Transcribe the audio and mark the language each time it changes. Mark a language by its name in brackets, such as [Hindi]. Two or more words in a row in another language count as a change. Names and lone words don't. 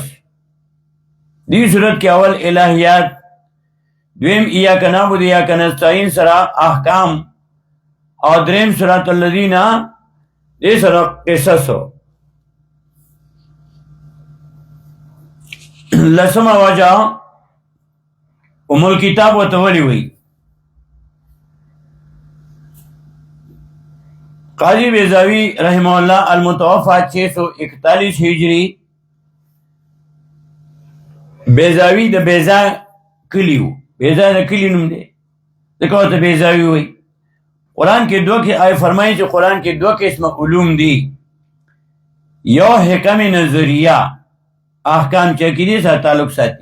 [Pashto] دې صورت کې اول الہیات، دویم [Arabic] ایاک نعبد ایاک نستعین [Pashto] سره احکام، او دریم [Arabic] صراط الذین [Pashto] دې سره قصص. لسمه وجه ام الکتاب ورته ولې وایي؟ [Arabic] قاضی بیضاوی رحمہ اللہ المتوفا 641 ہجری. [Pashto] بیضاوی د بیضا کلی و. بیضا د کلی نوم دی، ځکه ورته بیضاوی وایي. قرآن کې 2 آیه فرمایي چې قرآن کې 2 قسمه علوم دي. یو حکم نظریه، احکام چې عقیدې سره تعلق ساتي.